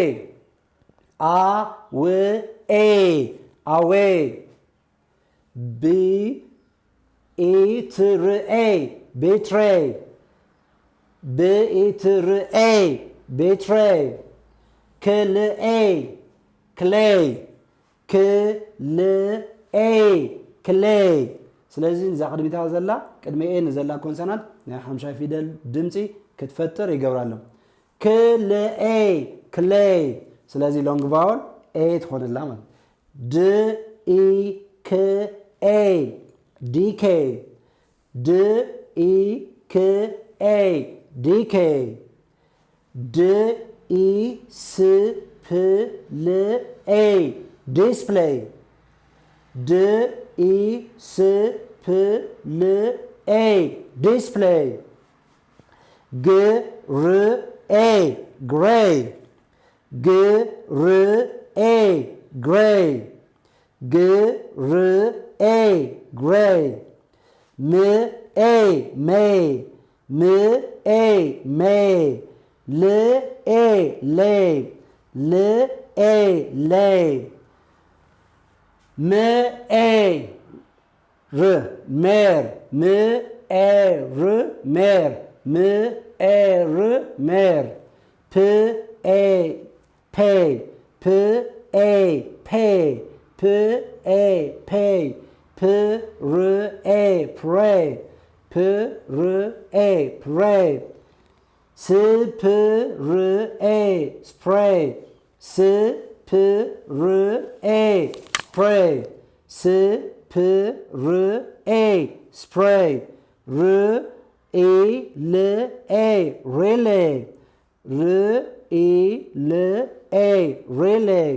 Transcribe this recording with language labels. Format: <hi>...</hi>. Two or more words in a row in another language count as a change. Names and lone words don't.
<en>awa away betra betray betra betray cla clay cla clay</en> <ti>ስለዚ ንዛ ቅድሚታ ዘላ ቅድሚ ኤ ንዘላ ኮንሰናንት ናይ ሓምሻይ ፊደል ድምፂ ክትፈጥር ይገብራሎም</ti> <en>cla clay።</en> <ti>ስለዚህ</ti> <en>long vowel a</en> <am>ትሆንላ ማለት</am> <en>d e c a decay d e c a decay d e s p l a display d e s p l a display g r a gray g r a gray g r a gray m a may m a may l a lay l a lay m a r mare m a r mare m a r mare p a pay p a pay p a pay p r a pray p r a pray s p r a spray s p r a spray s p r a spray r e l a relay r e l a relay</en>